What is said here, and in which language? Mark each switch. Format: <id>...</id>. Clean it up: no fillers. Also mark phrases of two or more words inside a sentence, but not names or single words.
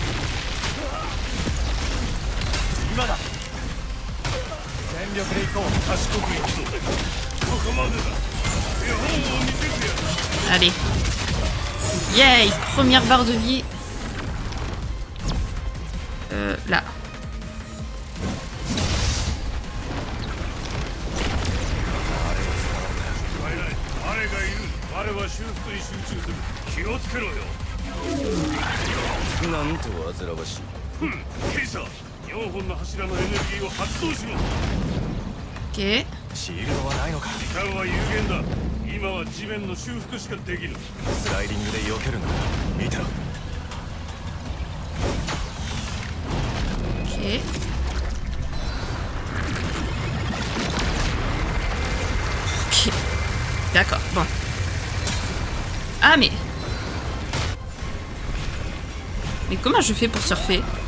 <fr>Allez. Yay, première barre de vie. Là.</fr> <ja>なんと煩わしい。ケイサー、4本の柱のエネルギーを発動しろ。</ja> <fr>Ok.</fr> <ja>シールドはないのか。時間は有限だ。今は地面の修復しかできぬ。スライディングで避けるんだ。見てろ。</ja> <fr>Ok. Ok. D'accord, bon. Ah mais... Mais comment je fais pour surfer?</fr>